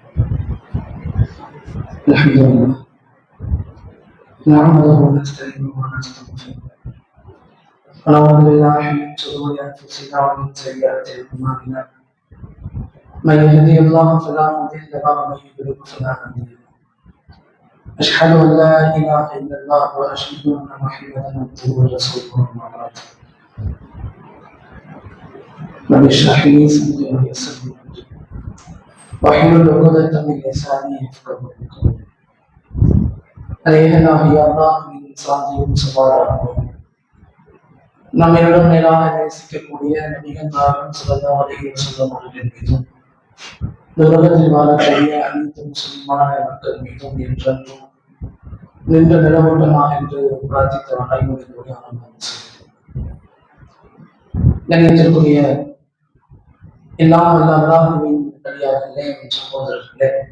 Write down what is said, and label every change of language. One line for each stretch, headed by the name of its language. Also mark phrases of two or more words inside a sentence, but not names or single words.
Arabic: الحمد لله نعمده ونستعينه ونستغفره ونعوذ بالله من شرور أنفسنا ومن سيئات أعمالنا من يهده الله فلا مضل له ومن يضلل فلا هادي له أشهد أن لا إله إلا الله وأشهد أن محمدا عبده ورسوله أما بعد رب اشرح لي صدري ويسر لي أمري واحلل عقدة من لساني يفقهوا قولي
Tamil: அலைஹனா அல்லாஹ்வின் சாந்தியும் சமாதானமும் நம்மிடம் மேலாக நேசிக்கக்கூடிய நபிகள் நாயகம்
Arabic: صلى الله عليه وسلم
Tamil: அவர்கள் மீதும் உலகத்தில் வாழக்கூடிய அனைத்து முஸ்லிமான மக்கள் மீதும் என்றென்றும் நின்ற நிலவட்டமாக என்று பிரார்த்தித்த அனைவருடைய ஆரம்பம் கண்ணியத்திற்குரிய எல்லாம் வல்ல அல்லாஹ்வின் நல்லடியார்களே சகோதரர்களே,